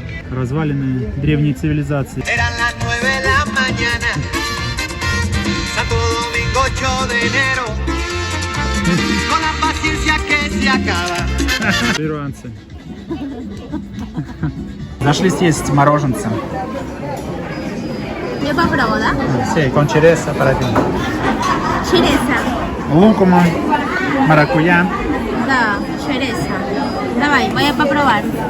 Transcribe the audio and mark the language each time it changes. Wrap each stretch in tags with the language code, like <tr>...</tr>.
<ru>Развалины древней цивилизации.</ru> <es>Eran las 9 de la mañana, Santo Domingo 8 de enero, con la paciencia que se acaba.</es> <ru>Перуанцы. Зашли съесть мороженца.</ru> <es>Yo</es> <ru>попробую, да?</ru> <es>Sí, con cereza para ti.</es> <ru>Череза. Лукума, маракуйя. Да, череза. Давай,</ru> <es>voy a</es> <ru>попробовать.</ru>